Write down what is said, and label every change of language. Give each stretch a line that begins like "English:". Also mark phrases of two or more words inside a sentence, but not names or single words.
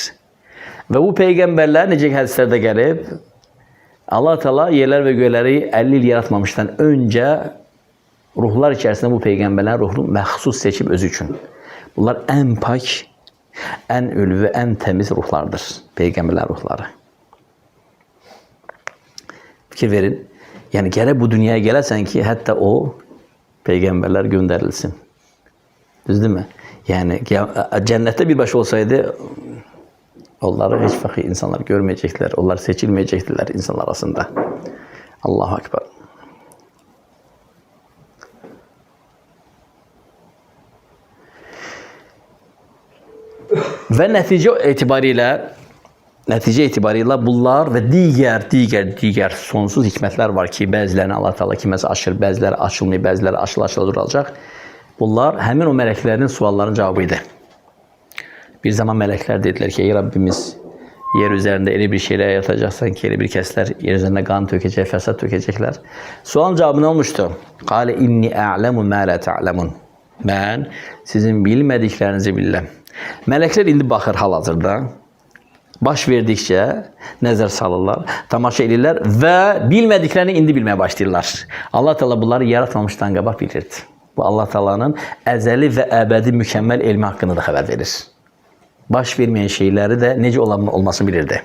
Azerbaijani: Və bu peyğəmbərlər necə hədislərdə gəlib, Allah Teala yerlər və göyləri 50 il yaratmamışdan öncə ruhlar içərisində bu peyğəmbərlərin ruhunu məxsus seçib özü üçün. Bunlar ən pak, ən ülvi, ən təmiz ruhlardır. Peyğəmbərlər ruhları. Fikir verin.
Turkish: Yani gerek bu dünyaya gelesen ki hatta o peygamberler gönderilsin. Düz değil mi? Yani cennette bir baş olsaydı onları hiç fakir insanlar görmeyecekler. Onlar seçilmeyecekler insanlar arasında.
Arabic: الله أكبر.
Turkish: Ve netice itibariyle bunlar ve diğer sonsuz hikmetler var ki
Azerbaijani: bəzilərini Allah Teala kimisi açır,
Turkish: bəziləri açılmıyor,
Azerbaijani: bəziləri açıla duracaq.
Turkish: Bunlar hemen o meleklerin suallarının cevabıydı. Bir zaman melekler dediler ki ey Rabbimiz yer üzerinde öyle bir şeyler yaratacaksan ki öyle bir kesler yer üzerinde kan tökecek, fesat tökecekler. Sualın cevabı ne olmuştu?
Arabic: قال إني أعلم ما لا تعلمون.
Turkish: Ben sizin bilmediklerinizi bilmem.
Azerbaijani: Melekler indi bakır hal-hazırda. Baş verdikçe nəzər salırlar, tamaşa edirlər və bilmədiklərini indi bilməyə başlayırlar. Allah Teala bunları yaratmamışdan qabaq bilirdi. Bu Allah Teala'nın əzəli və əbədi mükəmməl elmi haqqında da xəbər verir. Baş verməyən şeyləri də necə olmasını bilirdi.